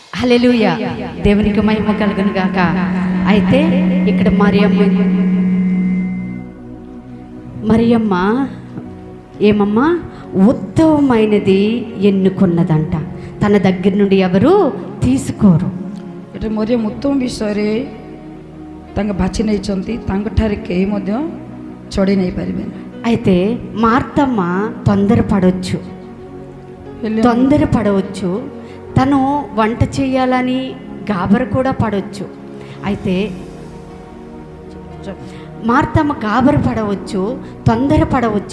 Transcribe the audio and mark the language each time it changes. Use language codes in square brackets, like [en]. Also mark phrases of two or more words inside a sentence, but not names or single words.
[te] హల్లెలూయా, దేవునికి మహిమ కలుగును గాక. అయితే ఇక్కడ మరియమ్మ ఏమమ్మా ఉత్తమమైనది ఎన్నుకున్నదంట. తన దగ్గర నుండి ఎవరు తీసుకోరు. [or] ଏଠି ମରିୟମ ଉତ୍ତମ ବିଷୟରେ ତାଙ୍କ ବାଛି ନେଇଛନ୍ତି, ତାଙ୍କଠାରେ କେହି ମଧ୍ୟ ଛଡ଼େଇ ନେଇପାରିବେନି. [te] అయితే మార్తమ్మ తొందరపడవచ్చు, తను వంట చేయాలని గాబర కూడా పడవచ్చు. అయితే మార్తమ్మ గాబర పడవచ్చు, తొందరపడవచ్చు.